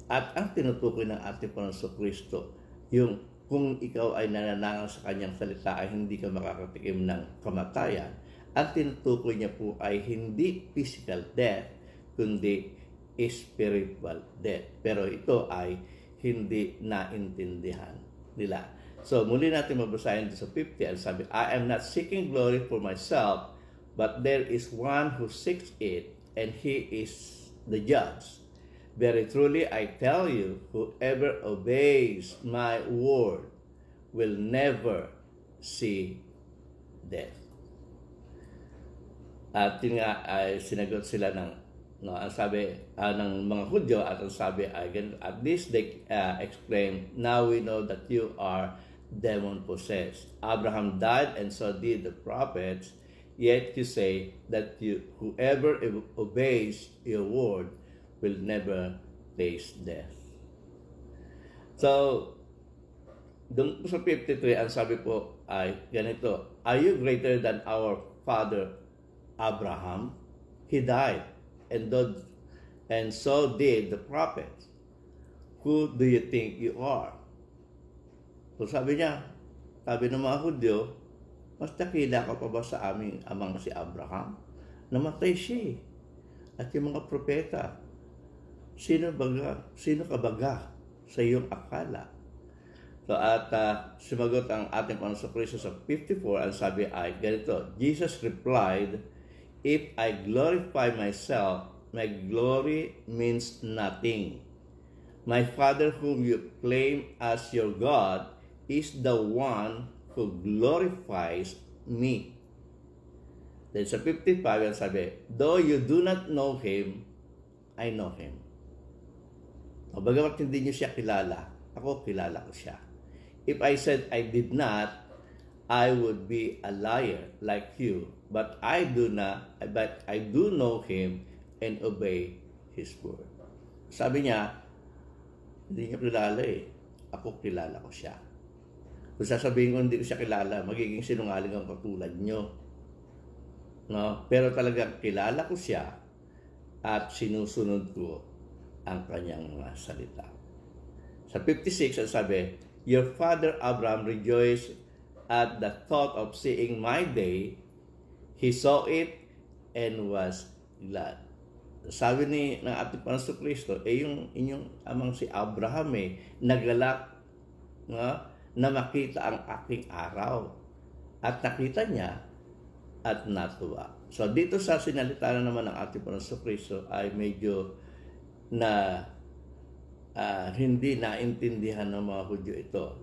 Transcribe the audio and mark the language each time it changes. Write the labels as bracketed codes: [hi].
[tl] At ang tinutukoy ng ating Panginoon Kristo, yung kung ikaw ay nananangan sa kanyang salita ay hindi ka makakatikim ng kamatayan, ang tinutukoy niya po ay hindi [en] physical death, [tl] kundi [en] spiritual death. [tl] Pero ito ay hindi naintindihan nila. So, muli natin mabasahin sa 50, ang sabi, [en] I am not seeking glory for myself, but there is one who seeks it, and he is the judge. Very truly, I tell you, whoever obeys my word will never see death. [tl] At yun nga, ay sinagot sila ng, ang sabi ng mga Hudyo, at ang sabi ay, [en] at this they exclaim, now we know that you are demon-possessed. Abraham died, and so did the prophets, yet you say that whoever obeys your word will never taste death. So, doon sa 53, ang sabi po ay ganito, are you greater than our father Abraham? He died, and so did the prophets. Who do you think you are? [tl] So sabi ng mga Hudyo, mas dakila ka pa ba sa aming amang si Abraham? Namatay siya. At yung mga propeta, sino ka baga sa iyong akala? So at sumagot ang ating Panginoon Kristo sa 54, ang sabi ay ganito, [en] Jesus replied, if I glorify myself, my glory means nothing. My Father whom you claim as your God is the one who glorifies me. Then [tl] sa 55, ang sabi, [en] though you do not know Him, I know Him. [tl] O bagamat hindi niyo siya kilala, ako kilala ko siya. [en] If I said I did not, I would be a liar like you. But I do know Him and obey His word. [tl] Sabi niya, hindi niya kilala ako kilala ko siya. Kung sasabihin ko hindi ko siya kilala, magiging sinungaling ang katulad nyo. No? Pero talagang kilala ko siya at sinusunod ko ang kanyang mga salita. Sa 56, ang sabi, [en] your father Abraham rejoiced at the thought of seeing my day. He saw it and was glad. [tl] Sabi ng ating Panginoon Kristo, yung inyong amang si Abraham nagalak na makita ang aking araw. At nakita niya at natuwa. So dito sa sinalita na naman ng ating Panginoon Kristo ay medyo na hindi naintindihan ng mga Hudyo ito.